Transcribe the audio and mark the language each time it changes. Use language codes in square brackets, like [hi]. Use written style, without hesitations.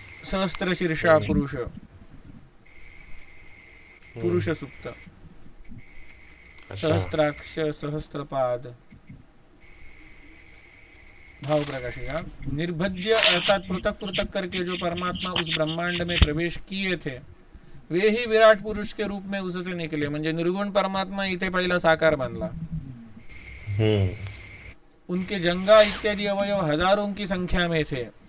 [hi] सहस्त्र शीर्षा पुरुष, पुरुष सुक्त, सहस्त्राक्ष, सहस्त्रपाद। भाव प्रकाशिका। निर्भज्य अर्थात पृथक पृथक करके जो परमात्मा उस ब्रह्मांड में प्रवेश किए थे वे ही विराट पुरुष के रूप में उससे निकले। [mr] म्हणजे निर्गुण परमात्मा इथे पहिला साकार बनला। [hi] उनके जंगा इत्यादि अवयव हजारों की संख्या में थे।